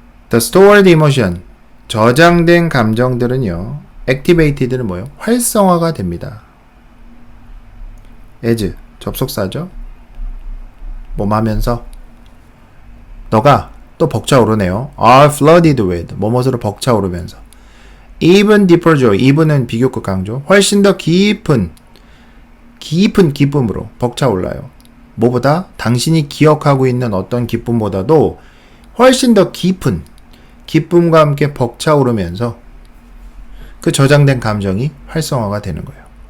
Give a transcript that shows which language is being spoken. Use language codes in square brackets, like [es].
[en] The stored emotion, [ko] 저장된 감정들은요, [en] activated는 뭐예요? [ko] 활성화가 됩니다. as, 접속사죠. 뭐뭐 하면서, 너가 또 벅차오르네요. [en] are flooded with, [ko] 뭐뭇으로 벅차오르면서. [en] even deeper joy, [ko] even은 비교급 강조, 훨씬 더 깊은 기쁨으로 벅차올라요. 뭐보다? 당신이 기억하고 있는 어떤 기쁨보다도 훨씬 더 깊은 기쁨과 함께 벅차오르면서 그 저장된 감정이 활성화가 되는 거예요.